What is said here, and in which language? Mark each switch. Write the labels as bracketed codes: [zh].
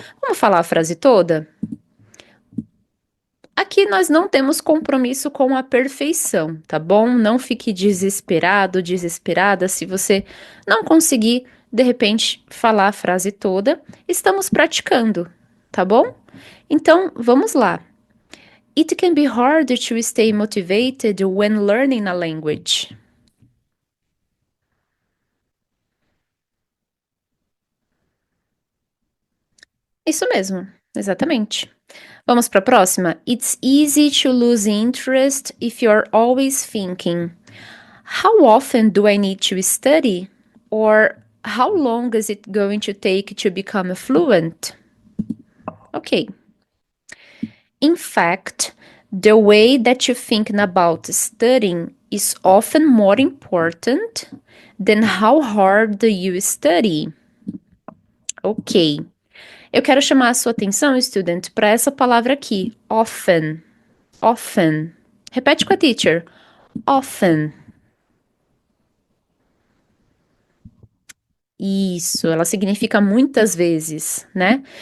[pt] Vamos falar a frase toda? Aqui nós não temos compromisso com a perfeição, tá bom? Não fique desesperado, desesperada se você não conseguir, de repente, falar a frase toda. Estamos praticando, tá bom? Então, vamos lá. [en] It can be hard to stay motivated when learning a language. [pt] Isso mesmo, exatamente. Vamos para a próxima? [en] It's easy to lose interest if you're always thinking, how often do I need to study? Or how long is it going to take to become fluent? Okay. In fact, the way that you think about studying is often more important than how hard you study. Ok. [pt] Eu quero chamar a sua atenção, student, para essa palavra aqui, often. Often. Repete com a teacher. Often. Isso, ela significa muitas vezes, né?